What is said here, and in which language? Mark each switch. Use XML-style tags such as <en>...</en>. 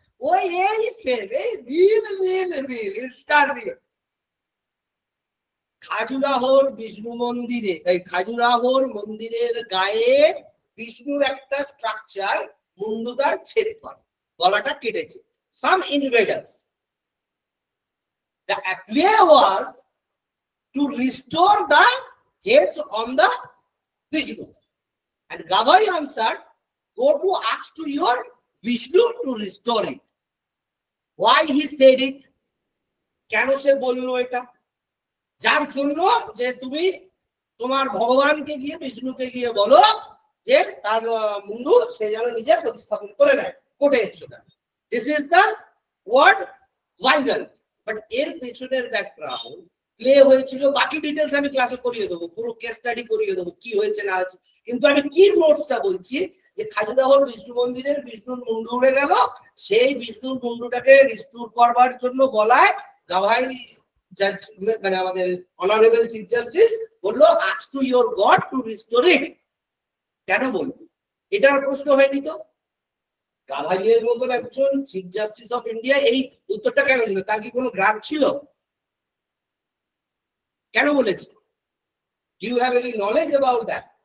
<bn>ওই এই শেষ, এই রিল ইনস্টার রিল। খাজুরাহোর বিষ্ণু মন্দিরে, এই খাজুরাহোর মন্দিরের গায়ে বিষ্ণুর একটা স্ট্রাকচার মুন্ডুদার ছেদ করে, গলাটা কেটেছে।</bn> <en>Some invaders. The play was to restore the heads on the Vishnu. And Gavai answered, go to ask to your Vishnu to restore it. Why he said it?</en> <bn>কেন সে বললো এটা? যার জন্য যে তুমি তোমার ভগবানকে গিয়ে, বিষ্ণুকে গিয়ে বলো যে তার মুন্ডু সে যেন নিজে প্রতিস্থাপন করে নেয়। কোর্টে এসছো না।</bn> <en>This is the word viral. But</en> <bn>এর পেছনের ব্যাকগ্রাউন্ড প্লে হয়েছিল, বাকি ডিটেলস আমি ক্লাসে করিয়ে দেবো, পুরো কেস স্টাডি করিয়ে দেবো কি হয়েছে না হয়েছে। কিন্তু আমি কি নোটসটা বলছি যে খাজুরাহোর বিষ্ণু মন্দিরের বিষ্ণুর মুন্ডু উড়ে গেল, সেই বিষ্ণুর মুন্ডুটাকে রিস্টোর করবার জন্য বলায় গাভাই জাজ, মানে আমাদের অনারেবল চিফ জাস্টিস বললো</bn> <en>Ask to your god to restore it.</en> <bn>কেন বলবো? এটার প্রশ্ন হয়নি তো? গাভাইয়ের মতন একজন চিফ জাস্টিস অফ ইন্ডিয়া এই উত্তরটা কেন দিল? তার কি কোনো গ্রাম ছিল? কেন বলেছে?</bn> <en>Do you have any knowledge about that?</en>